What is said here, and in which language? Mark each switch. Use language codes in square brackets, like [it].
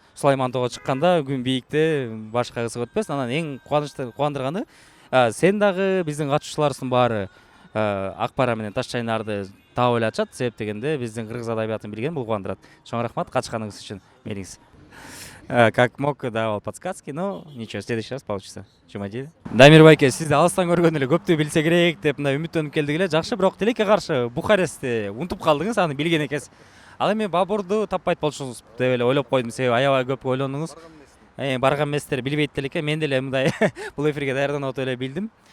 [ky] Сулайман тоого чыкканда күн бийикте башка кызык өтпөсүн. Анан эң кубандырганы сен дагы биздин катышуучуларыбыздын баары ак пара менен таш чайнарды таап эле атышат. Себеп дегенде биздин кыргыз адабиятын билген бул кубандырат. Чоң рахмат катышканыңыз үчүн мениңиз. [ru] Как мог давал подсказки, но ничего, в следующий раз получится. Чумадили. [ky] Дамир байке, сизди алыстан көргөн эле көптү билсе керек деп мындай үмүттөнүп келдик эле. Жакшы, бирок тилекке каршы Бухарестти унутуп калдыңыз, аны билген экенсиз. Ал эми Бабурду таппайт болушуңуз деп эле ойлоп койдум. Себеби аябай көп ойлондуңуз. Барган эместер билбейт деле, мен деле мындай бул эфирге даярданып отуп эле билдим.